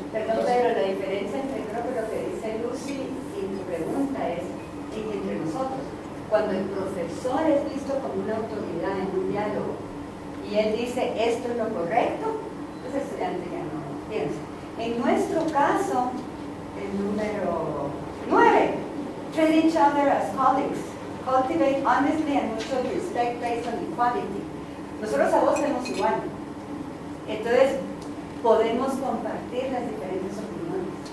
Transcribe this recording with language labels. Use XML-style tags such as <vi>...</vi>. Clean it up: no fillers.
<es>Perdón, pero la diferencia entre creo que lo que dice Lucy y tu pregunta es entre nosotros. Cuando el profesor es visto como una autoridad en un diálogo y él dice esto es lo correcto, pues el estudiante ya no piensa. En nuestro caso, el número 9,</es> <en>treat each other as colleagues, cultivate honestly and mutual respect based on equality.</en> <es>Nosotros a vos tenemos igual. Entonces, podemos compartir las diferentes opiniones.</es>